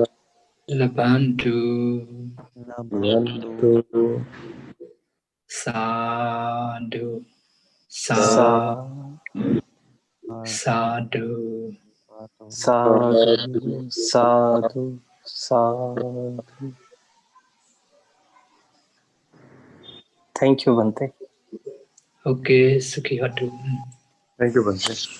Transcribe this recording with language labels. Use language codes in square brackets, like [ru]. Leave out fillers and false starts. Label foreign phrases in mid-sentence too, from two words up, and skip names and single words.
[pi] labantu labantu sadhu sa sadhu sadhu sadhu sadhu. [en] Thank you, Bante. [pi] okay sukhi hotu. [en] Thank you, Bante.